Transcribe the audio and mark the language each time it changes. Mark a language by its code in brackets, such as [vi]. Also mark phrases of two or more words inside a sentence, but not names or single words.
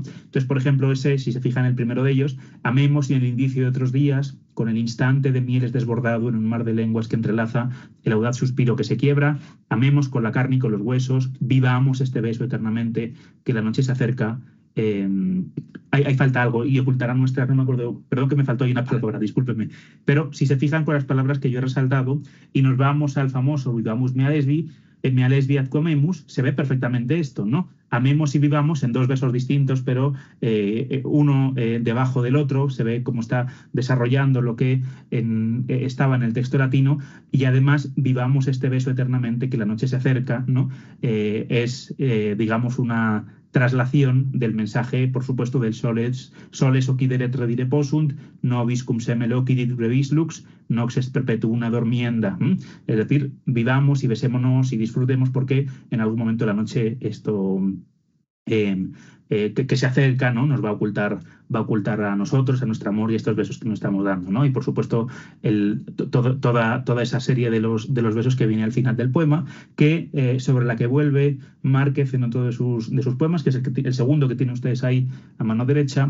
[es] Entonces, por ejemplo, si se fija en el primero de ellos, amemos y en el indicio de otros días, con el instante de mieles desbordado en un mar de lenguas que entrelaza, el audaz suspiro que se quiebra, amemos con la carne y con los huesos, vivamos este beso eternamente, que la noche se acerca. Ahí falta algo y ocultará nuestra, no me acuerdo, perdón que me faltó ahí una palabra, discúlpenme, pero si se fijan con las palabras que yo he resaltado y nos vamos al famoso [la] vivamus mea lesbi atque amemus, [es] se ve perfectamente esto, ¿no? Amemos y vivamos en dos versos distintos, pero uno debajo del otro, se ve cómo está desarrollando lo que estaba en el texto latino, y además vivamos este beso eternamente, que la noche se acerca, ¿no? Digamos, una traslación del mensaje, por supuesto, del [la] soles occideret redire possunt, nobis cum semel occidit brevis lux, nox est perpetuum dormienda. [es] Es decir, vivamos y besémonos y disfrutemos porque en algún momento de la noche esto que se acerca, ¿no? Nos va a ocultar a nosotros, a nuestro amor y estos besos que nos estamos dando, ¿no? Y por supuesto toda esa serie de los besos que viene al final del poema, sobre la que vuelve Márquez en otro de sus poemas, que es el segundo que tienen ustedes ahí a mano derecha.